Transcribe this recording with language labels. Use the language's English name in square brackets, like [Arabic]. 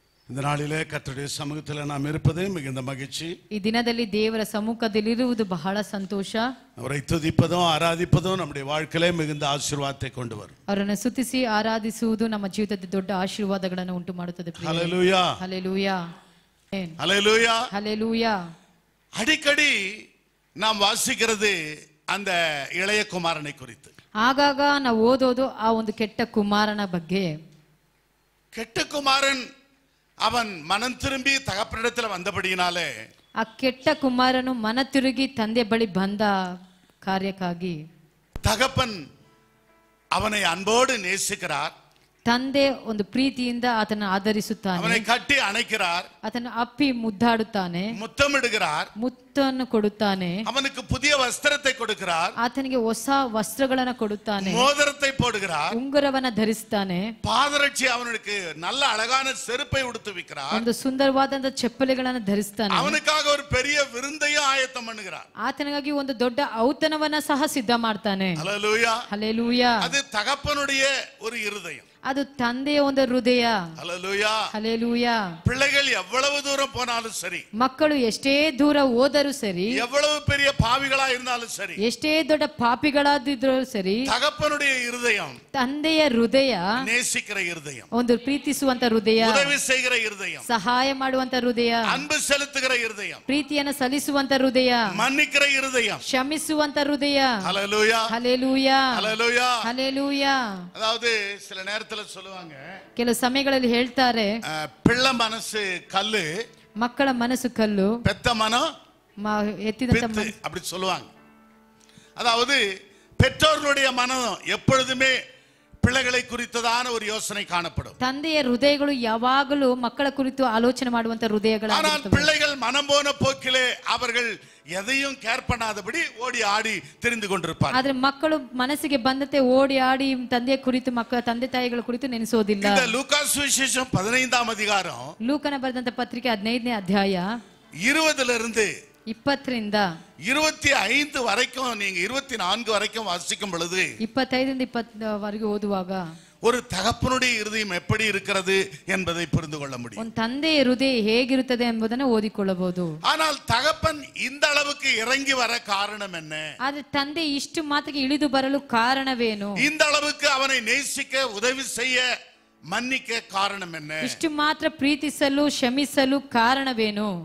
[Tamil] இந்த நாளிலே கர்த்தருடைய சமூகத்தில் நாம் இருப்பது மிகுந்த மகிழ்ச்சி. [Kannada] ಈ ದಿನದಲ್ಲಿ ದೇವರ ಸಮ್ಮುಖದಲ್ಲಿರುವುದು ಬಹಳ ಸಂತೋಷ. [Tamil] அவரை துதிப்பதும் ஆராதிப்பதும் நம்முடைய வாழ்க்கையிலே மிகுந்த ஆசீர்வாதத்தை கொண்டு வரும். [Kannada] ಅವರನ್ನು ಸ್ತುತಿಸಿ ಆರಾಧಿಸುವುದು ನಮ್ಮ ಜೀವಿತದಲ್ಲಿ ದೊಡ್ಡ ಆಶೀರ್ವಾದಗಳನ್ನು ಉಂಟು ಮಾಡುತ್ತದೆ. [Tamil] ஹல்லேலூயா ஹல்லேலூயா ஹல்லேலூயா ஹல்லேலூயா. அடிக்கடி நாம் வாசிக்கிறது அந்த இளைய குமாரனை குறித்து. [Kannada] ಆಗಾಗ ನಾವು ಓದೋದು ಆ ಒಂದು ಕೆಟ್ಟ ಕುಮಾರನ ಬಗ್ಗೆ. [Tamil] ಕೆಟ್ಟ ಕುಮಾರನ್ ಅವನ್ ಮನಂ ತಿರುಂಬಿ ತಗಪ್ಪನಿடத்தில் வந்தபடியினாலே, [Kannada] ಆ ಕೆಟ್ಟ ಕುಮಾರನು ಮನ ತಿರುಗಿ ತಂದೆ ಬಳಿ ಬಂದ ಕಾರ್ಯಕ್ಕಾಗಿ [Tamil] தகப்பன் அவனை அன்போடு நேசிக்கிறார். [Kannada] ತಂದೆ ಒಂದು ಪ್ರೀತಿಯಿಂದ ಆತನ ಆಧರಿಸುತ್ತಾನೆ. [Tamil] அவனை கட்டி அணைக்கிறார். [Kannada] ಆತನ ಅಪ್ಪಿ ಮುದ್ದಾಡುತ್ತಾನೆ, [Tamil] முத்தமிடுகிறார். [Kannada] ಮುತ್ತನ್ನು ಕೊಡುತ್ತಾನೆ. [Tamil] அவனுக்கு புதிய வஸ்திரத்தை கொடுக்கிறார். [Kannada] ಆತನಿಗೆ ಹೊಸ ವಸ್ತ್ರಗಳನ್ನು ಕೊಡುತ್ತಾನೆ, [Tamil] மோதிரத்தை போடுகிறார். [Kannada] ಉಂಗುರವನ್ನ ಧರಿಸುತ್ತಾನೆ, [Tamil] பாதரட்சி அவனுக்கு நல்ல அழகான செருப்பை உடுத்துவிக்கிறார். [Kannada] ಒಂದು ಸುಂದರವಾದಂತ ಚಪ್ಪಲಿಗಳನ್ನು ಧರಿಸುತ್ತಾನೆ. [Tamil] அவனுக்காக ஒரு பெரிய விருந்தையும் ஆயத்தம் பண்ணுகிறார். [Kannada] ಆತನಿಗಾಗಿ ಒಂದು ದೊಡ್ಡ ಔತಣವನ್ನ ಸಹ ಸಿದ್ಧ ಮಾಡ್ತಾನೆ. [Tamil] ஹல்லேலூயா [Kannada] ಹಲ್ಲೇಲೂಯಾ. [Tamil] அது தகப்பனுடைய ஒரு இருதயம். [Kannada] ಅದು ತಂದೆಯ ಒಂದು ಹೃದಯ. [Tamil] ஹல்லேலூயா [Kannada] ಹಲ್ಲೇಲೂಯಾ. [Tamil] பிள்ளைகள் எவ்வளவு தூரம் போனாலும் சரி, [Kannada] ಮಕ್ಕಳು ಎಷ್ಟೇ ದೂರ ಹೋದರೂ ಸರಿ, [Tamil] எவ்வளவு பெரிய பாவிகளா இருந்தாலும் சரி, [Kannada] ಎಷ್ಟೇ ದೊಡ್ಡ ಪಾಪಿಗಳಾದಿದ್ರು ಸರಿ, [Tamil] தகப்பனுடைய இருதயம் [Kannada] ತಂದೆಯ ಹೃದಯ [Tamil] நேசிக்கிற இருதயம், [Kannada] ಒಂದು ಪ್ರೀತಿಸುವಂತ ಹೃದಯ, [Tamil] உதவி செய்கிற இருதயம், [Kannada] ಸಹಾಯ ಮಾಡುವಂತ ಹೃದಯ, [Tamil] அன்பு செலுத்துகிற இருதயம், [Kannada] ಪ್ರೀತಿಯನ್ನು ಸಲ್ಲಿಸುವಂತ ಹೃದಯ, [Tamil] மன்னிக்கிற இருதயம், [Kannada] ಕ್ಷಮಿಸುವಂತ ಹೃದಯ. [Tamil] ஹல்லேலூயா [Kannada] ಹಲ್ಲೇಲೂಯಾ [Tamil] ஹல்லேலூயா. [Kannada] ಹಲ್ಲೇಲೂಯಾ. [Tamil] அதாவது சில நேரத்துல சொல்லுவாங்க, [Kannada] ಕೆಲವು ಸಮಯಗಳಲ್ಲಿ ಹೇಳ್ತಾರೆ, [Tamil] பிள்ளை மனசு கல்லு, [Kannada] ಮಕ್ಕಳ ಮನಸ್ಸು ಕಲ್ಲು, [Tamil] பெத்த மனம் [Kannada] ಎತ್ತಿದಂತ [Tamil] பித்து அப்படி சொல்லுவாங்க. அதாவது பெற்றோர்களுடைய மனம் எப்பொழுதுமே பிள்ளைகளை குறித்ததான ஒரு யோசனை காணப்படும். [Kannada] ತಂದೆಯ ಹೃದಯಗಳು ಯಾವಾಗಲೂ ಮಕ್ಕಳ ಕುರಿತು ಆಲೋಚನೆ ಮಾಡುವಂತ [Tamil] ஆனால் [Kannada] ಹೃದಯಗಳಾಗಿರುತ್ತವೆ. [Tamil] பிள்ளைகள் மனம் போன போக்கிலே அவர்கள் எதையும் கேர் பண்ணாதபடி ஓடி ஆடி திரிந்து கொண்டிருப்பார்கள். [Kannada] ಆದ್ರೆ ಮಕ್ಕಳು ಮನಸ್ಸಿಗೆ ಬಂದಂತೆ ಓಡಿ ಆಡಿ ತಂದೆಯ ಕುರಿತು ತಂದೆ ತಾಯಿಗಳ ಕುರಿತು ನೆನೆಸೋದಿಲ್ಲ. [Tamil] இந்த லூக்கா சுவிசேஷம் 15ஆம் அதிகாரம் [Kannada] ಲೂಕನ ಬರೆದಂತ ಪತ್ರಿಕೆ 15ನೇ ಅಧ್ಯಾಯ 20 20ರಿಂದ [Tamil] 25 வரைக்கும் நீங்க 24 வரைக்கும் வாசிக்கும் பொழுது [Kannada] 25ರಿಂದ 20 ವರೆಗೆ ಓದುವಾಗ [Tamil] ஒரு தகப்பனுடைய இருதயம் எப்படி இருக்கிறது என்பதை புரிந்து கொள்ள முடியும். [Kannada] ಒಂದು ತಂದೆಯ ಹೃದಯ ಹೇಗಿರುತ್ತದೆ ಎಂಬುದನ್ನು ಓದಿಕೊಳ್ಳಬಹುದು. [Tamil] ஆனால் தகப்பன் இந்த அளவுக்கு இறங்கி வர காரணம் என்ன? [Kannada] ಆದ್ರೆ ತಂದೆ ಇಷ್ಟು ಮಾತ್ರಕ್ಕೆ ಇಳಿದು ಬರಲು ಕಾರಣವೇನು? [Tamil] இந்த அளவுக்கு அவனை நேசிக்க உதவி செய்ய மன்னிக்க காரணம் என்ன? [Kannada] ಇಷ್ಟು ಮಾತ್ರ ಪ್ರೀತಿಸಲು ಕ್ಷಮಿಸಲು ಕಾರಣವೇನು?